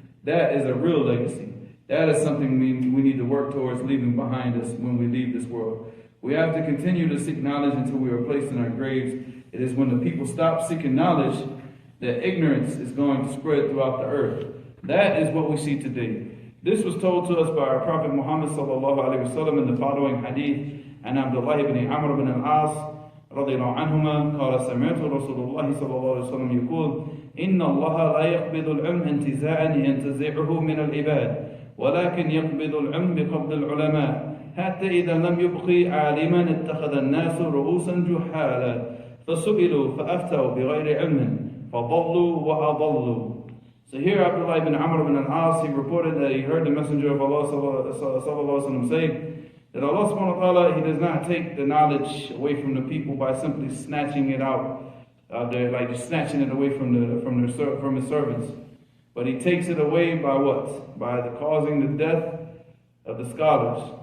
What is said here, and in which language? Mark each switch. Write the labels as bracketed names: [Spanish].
[English] That is a real legacy. That is something we need to work towards leaving behind us when we leave this world. We have to continue to seek knowledge until we are placed in our graves. It is when the people stop seeking knowledge that ignorance is going to spread throughout the earth. That is what we see today. This was told to us by our Prophet Muhammad sallallahu alaihi wasallam in the following hadith. [Arabic] And Abdullah ibn Amr ibn al-As رضي الله عنهما قال سمعت رسول الله صلى الله عليه وسلم يقول إن الله لا يقبض العلم انتزاعا ينتزعه من العباد ولكن يقبض العلم بقبض العلماء حتى إذا لم يبقي عالما اتخذ الناس رؤوسا جحالا فسئلوا فأفتوا بغير علم فضلوا وأضلوا. [English] So here Abdullah ibn Amr ibn al-As, he reported that he heard the Messenger of Allah sallallahu alaihi wasallam say that Allah subhanahu wa ta'ala, He does not take the knowledge away from the people by simply snatching it out, like just snatching it away from His servants. But He takes it away by what? By causing the death of the scholars.